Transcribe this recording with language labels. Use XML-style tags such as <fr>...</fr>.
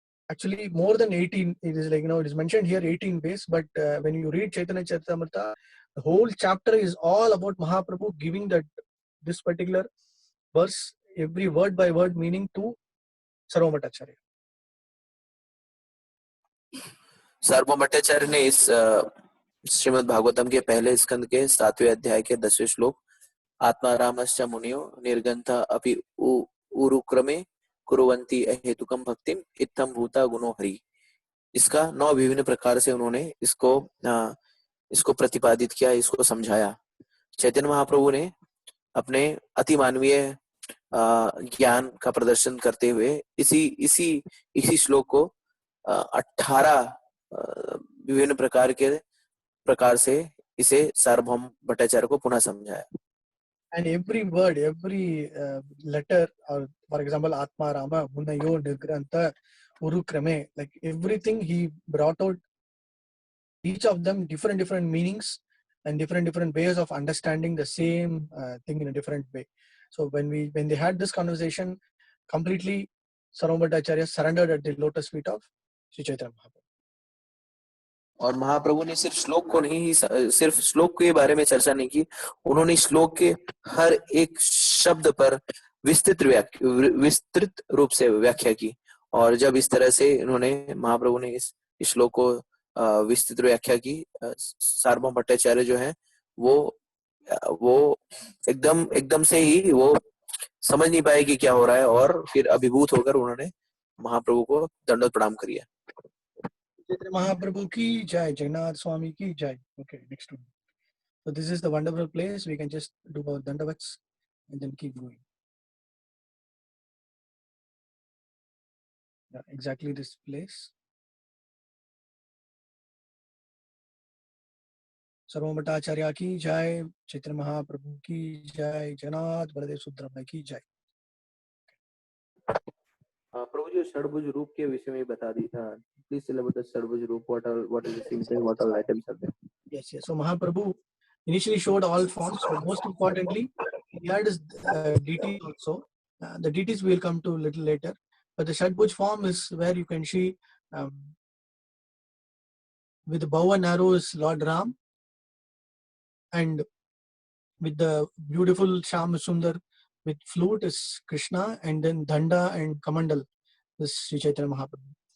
<en>Actually, more than 18. It is like, it is mentioned here 18 ways, but when you read Chaitanya Charitamrita, the whole chapter is all about Mahaprabhu giving this particular verse, every word by word meaning to Sarvabhauma Bhattacharya.</en> <hi>सार्वभौम भट्टाचार्य ने इस श्रीमद् भागवतम के पहले स्कंद के 7वें अध्याय के 10वें श्लोक</hi> <sa>आत्मा रामश्च मुनियो निर्गंथ अपि उरुक्रमे कुर्वन्ति अहेतुकं भक्तिम इत्थं भूता गुणो हरि,</sa> <hi>इसका 9 विभिन्न प्रकार से उन्होंने इसको प्रतिपादित किया, इसको समझाया। चैतन्य महाप्रभु ने अपने अति मानवीय ज्ञान का प्रदर्शन करते हुए इसी श्लोक को 18 विभिन्न प्रकार से इसे सार्वभौम भट्टाचार्य को पुनः समझाया।</hi> <en>And every word, every letter, or for example, Atma Rama, Munayo, Nigranta, Urukrame, like everything he brought out, each of them different meanings and different ways of understanding the same thing in a different way. So when they had this conversation, completely Sarvabhauma Bhattacharya surrendered at the lotus feet of Sri Chaitanya Mahaprabhu.</en> <hi>और महाप्रभु ने सिर्फ श्लोक के बारे में चर्चा नहीं की, उन्होंने श्लोक के हर एक शब्द पर विस्तृत रूप से व्याख्या की। और जब इस तरह से महाप्रभु ने इस श्लोक को विस्तृत व्याख्या की, सार्वभौम भट्टाचार्य जो है वो एकदम से ही वो समझ नहीं पाए कि क्या हो रहा है, और फिर अभिभूत होकर उन्होंने महाप्रभु को दंडवत प्रणाम किया। Mahaprabhu ki jai, Jagannath Swami ki jai.</hi> <en>Okay, next one. So this is the wonderful place. We can just do our dandavats and then keep going. Yeah, exactly this place.</en> <hi>Sarvabhauma Bhattacharya ki jai, Chaitanya Mahaprabhu ki jai, Jagannath Baladev Subramanya ki jai. प्रभु जी षडभुज रूप के विषय में बता दी था।</hi> <en>Please tell about the षडभुज रूप. What is the symbol? What all items are there? Yes. So Mahaprabhu initially showed all forms, but most importantly, he had his deities also. The deities we will come to a little later. But the Shadbhuj form is where you can see with the bow and arrows Lord Ram, and with the beautiful Shyam Sundar with flute is Krishna, and then Danda and Kamandal is Sri Chaitanya Mahaprabhu.</en>